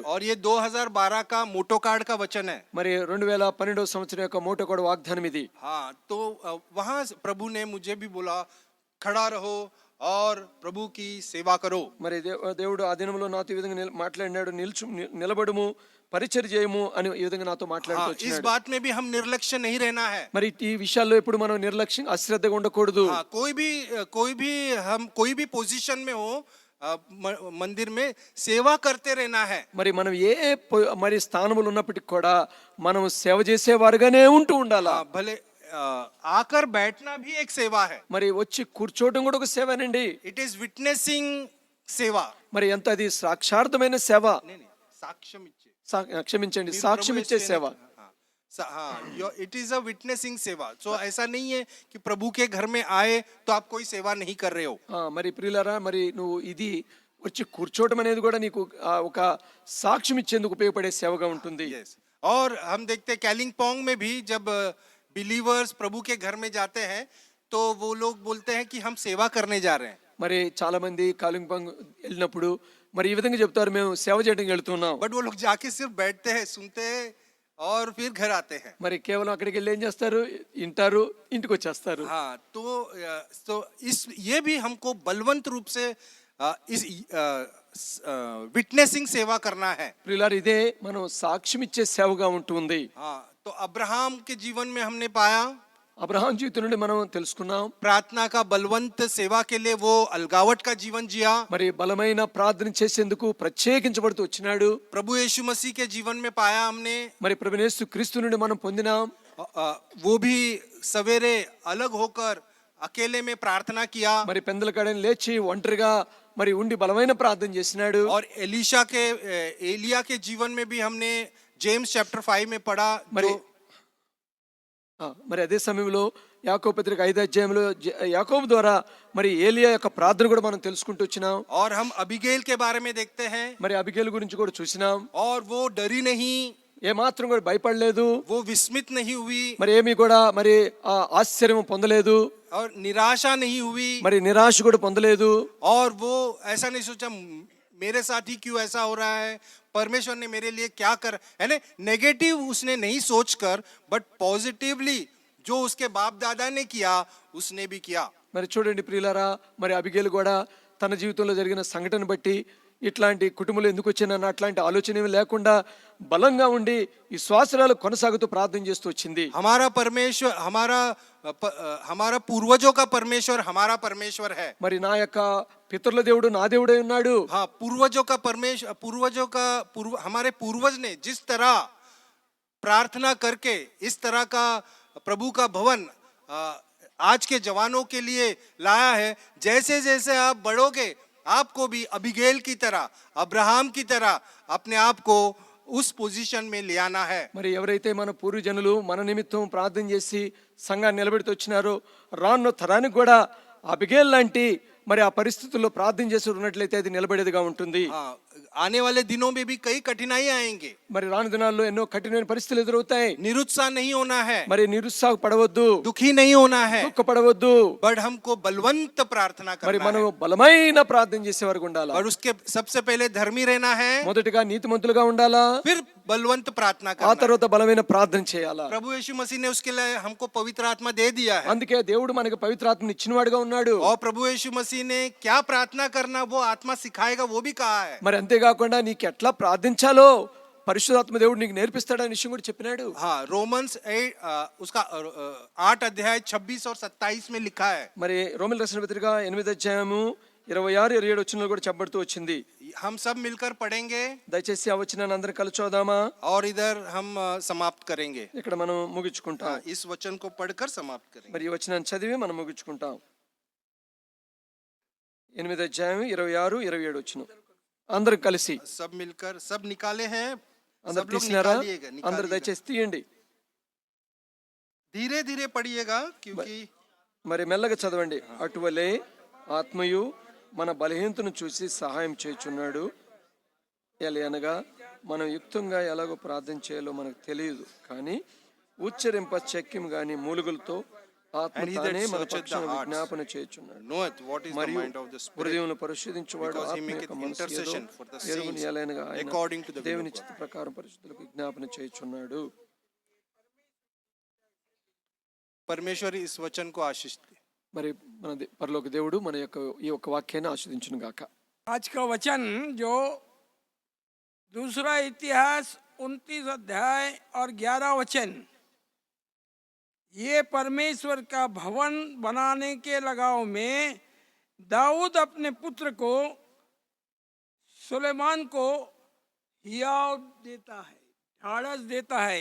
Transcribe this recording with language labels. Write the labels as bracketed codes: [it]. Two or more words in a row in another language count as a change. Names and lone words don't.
[hi] और ये 2012 का मोटो कार्ड का वचन है। [te] మరి 2012 సంవత్సరం యొక్క మోటో కోడ్ వాగ్దానం ఇది. [hi] हाँ, तो वहाँ प्रभु ने मुझे भी बोला खड़ा रहो और प्रभु की सेवा करो। [te] మరి దేవుడు ఆ దినంలో నాతో ఈ విధంగా మాట్లాడినాడు, నిలబడుము పరిచర్య చేయము అని ఈ విధంగా నాతో మాట్లాడుతూ [hi] हाँ, इस [te] వచ్చాడు. [hi] बात में भी हम निर्लक्ष्य नहीं रहना है। [te] మరి ఈ విషయాల్లో ఎప్పుడు మనం నిర్లక్ష్యం అశ్రద్ధగా ఉండకూడదు. [hi] हाँ, कोई भी पोजीशन में हो मंदिर में सेवा करते रहना है। [te] మరి మనం మరి స్థానములు ఉన్నప్పటికీ కూడా మనం సేవ చేసేవారుగానే ఉంటూ ఉండాలా. [hi] हाँ, भले आकर बैठना भी एक सेवा है। [te] మరి వచ్చి కూర్చోవడం కూడా ఒక సేవేనండి. [en] it is witnessing सेवा। [te] మరి ఎంత అది సాక్షార్థమైన సేవ. नहीं సాక్ష్యం ఇచ్చే క్షమించండి, సాక్ష్యం ఇచ్చే సేవ. [en] हाँ, it is a witnessing सेवा। [hi] सो ऐसा नहीं है कि प्रभु के घर में आए तो आप कोई सेवा नहीं कर रहे हो। [te] మరి ప్రియులారా, మరి నువ్వు ఇది వచ్చి కూర్చోవడం అనేది కూడా నీకు ఒక సాక్ష్యం ఇచ్చేందుకు ఉపయోగపడే సేవగా ఉంటుంది. [en] Yes. [hi] और हम देखते हैं कैलिंगपोंग में भी जब बिलीवर्स प्रभु के घर में जाते हैं तो वो लोग बोलते हैं कि हम सेवा करने जा रहे हैं। [te] మరి చాలా మంది కాలింపాంగ్ వెళ్ళినప్పుడు మరి ఈ విధంగా చెప్తారు, మేము సేవ చేయడానికి వెళ్తున్నాం. [hi] बट वो लोग जाके सिर्फ बैठते हैं, सुनते हैं और फिर घर आते हैं। [te] మరి కేవలం అక్కడికి వెళ్ళి ఏం చేస్తారు, వింటారు, ఇంటికి వచ్చేస్తారు. [hi] हाँ, तो ये भी हमको बलवंत रूप से इस विटनेसिंग सेवा करना है। [te] ప్రియులారా, ఇదే మనం సాక్ష్యం ఇచ్చే సేవగా ఉంటుంది. [hi] हाँ, तो अब्राहम के जीवन में हमने पाया, [te] అబ్రహాం జీవితం నుండి మనం తెలుసుకున్నాం, [hi] प्रार्थना का बलवंत सेवा के लिए वो अलगावट का जीवन जिया। [te] మరి బలమైన ప్రార్థన చేసేందుకు ప్రత్యేకించబడుతూ వచ్చినాడు. [hi] प्रभु यीशु मसीह के जीवन में पाया हमने, [te] మరి ప్రభువైన యేసు క్రీస్తు నుండి మనం పొందినాం. [hi] वो भी सवेरे अलग होकर अकेले में प्रार्थना किया। [te] మరి పెందల కాడని లేచి ఒంటరిగా మరి ఉండి బలమైన ప్రార్థన చేసినాడు. [hi] और एलिया के जीवन में भी हमने जेम्स चैप्टर 5 में पढ़ा। [te] మరి అదే సమయంలో యాకోబు పత్రిక 5వ అధ్యాయంలో యాకోబు ద్వారా మరి ఏలియా యొక్క ప్రార్థన కూడా మనం తెలుసుకుంటూ వచ్చినాం. [hi] और हम अबीगैल के बारे में देखते हैं, [te] మరి అబిగేలు గురించి కూడా చూసినాం. [hi] और वो डरी नहीं, [te] ఏ మాత్రం కూడా భయపడలేదు, [hi] वो विस्मित नहीं हुई, [te] మరి ఏమీ కూడా మరి ఆశ్చర్యం పొందలేదు, [hi] और निराशा नहीं हुई, [te] మరి నిరాశ కూడా పొందలేదు. [hi] और वो ऐसा नहीं सोचा मेरे साथ ही क्यों ऐसा हो रहा है, परमेश्वर ने मेरे लिए क्या कर, यानी नेगेटिव उसने नहीं सोचकर [en] but positively [hi] जो उसके बाप दादा ने किया उसने भी किया। [te] మరి చూడండి ప్రియులారా, మరి అబిగేలు కూడా తన జీవితంలో జరిగిన సంఘటన బట్టి ఇట్లాంటి కుటుంబంలో ఎందుకు వచ్చానన్న అట్లాంటి ఆలోచన ఏమీ లేకుండా బలంగా ఉండి విశ్వాసాలు కొనసాగుతూ ప్రార్థన చేస్తూ వచ్చింది. [hi] हमारा पूर्वजों का परमेश्वर हमारा परमेश्वर है। [te] మరి నా యొక్క పితరుల దేవుడు నా దేవుడే ఉన్నాడు. [hi] हाँ, हमारे पूर्वज ने जिस तरह प्रार्थना करके इस तरह का प्रभु का भवन आज के जवानों के लिए लाया है, जैसे जैसे आप बढ़ोगे आपको भी अबीगैल की तरह, अब्राहम की तरह अपने आप को उस पोजीशन में ले आना है। [te] మరి ఎవరైతే మన పూర్వజనులు మన నిమిత్తం ప్రార్థన చేసి సంఘాన్ని నిలబెడుతూ వచ్చినారో రానున్న తరానికి కూడా అబిగేల్ లాంటి మరి ఆ పరిస్థితుల్లో ప్రార్థన చేసి ఉన్నట్లయితే అది నిలబడేదిగా ఉంటుంది. [hi] आने वाले दिनों में भी कई कठिनाई आएंगे, [te] మరి రాను దినాల్లో ఎన్నో కఠినమైన పరిస్థితులు ఎదురవుతాయి. [hi] निरुत्साह नहीं होना है, [te] మరి నిరుత్సాహపడవద్దు, [hi] दुखी नहीं होना है, [te] దుఃఖపడవద్దు. [hi] बट हमको बलवंत प्रार्थना [te] మరి [hi] करना [te] మనం [hi] है। [te] బలమైన ప్రార్థన చేసేవారు ఉండాలా. [hi] और उसके सबसे पहले धर्मी रहना है, [te] మొదటిగా నీతిమంతులుగా ఉండాలా, [hi] फिर बलवंत प्रार्थना [te] ఆ [hi] करना है। [te] తర్వాత బలమైన ప్రార్థన చేయాలా. [hi] प्रभु यीशु मसीह ने उसके लिए हमको पवित्र आत्मा दे दिया है, [te] అందుకే దేవుడు మనకి పవిత్రాత్మని ఇచ్చినవాడుగా ఉన్నాడు. [hi] और प्रभु यीशु मसीह ने क्या प्रार्थना करना वो आत्मा सिखाएगा वो भी कहा है। [te] మరి అంతేకాకుండా నీకు ఎట్లా ప్రార్థించాలో పరిశుద్ధాత్మ దేవుడు నీకు నేర్పిస్తాడని విషయం కూడా చెప్పినాడు. [hi] हाँ, रोमन्स 8 अध्याय 26 और 27 में लिखा है। [te] మరి రోమిల రాసిన పత్రిక 8వ అధ్యాయము 26, 27 వచనాలు కూడా చెప్పబడుతూ వచ్చింది. [hi] हम सब मिलकर पढ़ेंगे [te] దయచేసి ఆ వచనాన్ని అందరం కలిసి చదువుదామా. [hi] और इधर हम समाप्त करेंगे। [te] ఇక్కడ మనం ముగించుకుంటాం. [hi] इस वचन को पढ़कर समाप्त करेंगे। [te] మరి ఈ వచనాన్ని చదివి మనం ముగించుకుంటాం. 8వ అధ్యాయం 26, 27 వచనం అందరం కలిసి [hi] सब मिलकर सब निकाले हैं, [te] అందరు [hi] सब लोग [te] తీసినారా? [hi] निकालिएगा, [te] అందరు [hi] निकालिएगा। [te] దయచేసి తీయండి. [hi] धीरे धीरे पढ़िएगा क्योंकि [te] మరి మెల్లగా చదవండి. అటువలే ఆత్మయు మన బలహీనతను చూసి సహాయం చేయుచున్నాడు. అనగా మనం యుక్తంగా ఎలాగో ప్రార్థన చేయాలో మనకు తెలియదు, కానీ ఉచ్చరింప చెక్కిం గాని మూలుగులతో ఆత్మ [en] And he that [te] తానే మన [en] searcheth the [te] పక్షాన [en] hearts [te] విజ్ఞాపన చేయుచున్నాడు. [en] knoweth what is the [te] మరియు [en] mind of the Spirit, [te] హృదయమును పరిశోధించువాడు [en] because he [te] ఆత్మ [en] maketh [te] యొక్క మనసు ఏదో [en] intercession for the [te] ఎరుగును. [en] saints [te] ఎలాగనగా ఆయన [en] according to the will [te] దేవుని [en] of God. [te] చిత్త ప్రకారం పరిశుద్ధులకు విజ్ఞాపన చేయుచున్నాడు. [hi] परमेश्वर इस वचन को आशीष दे. [te] మరి మన పరలోక దేవుడు మన యొక్క ఈ యొక్క వాక్యాన్ని ఆస్వాదించును గాక. [hi] आज का वचन जो दूसरा इतिहास 29 अध्याय और 11 वचन, ये परमेश्वर का भवन बनाने के लगाव में दाऊद अपने पुत्र को सुलेमान को हियाव देता है, ढाढ़स देता है.